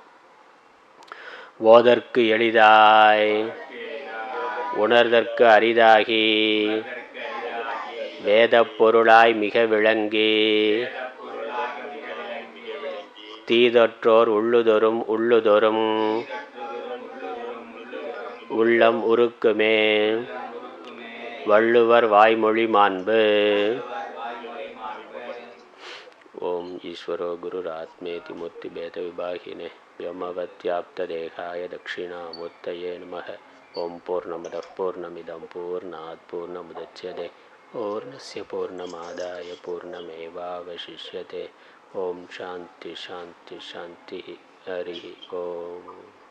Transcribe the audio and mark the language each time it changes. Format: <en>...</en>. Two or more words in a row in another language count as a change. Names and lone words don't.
<ta>ஓதற்கு எளிதாய் உணர்தற்கு அரிதாகி வேத பொருளாய் மிக விளங்கி தீதொற்றோர் உள்ளுதொரும் உள்ளம் உருக்குமே வள்ளுவர் வாய்மொழி மாண்பு.</ta> <sa>ॐ ईश्वरो गुरुरात्मेति मूर्ति भेद विभागिने व्योमवद्व्याप्तदेहाय दक्षिणामूर्तये नमः. ॐ पूर्णमदः पूर्णमिदं पूर्णात् पूर्णमुदच्यते पूर्णस्य पूर्णमादाय पूर्णमेवावशिष्यते. ॐ शान्ति शान्ति शान्ति. हरि ॐ.</sa>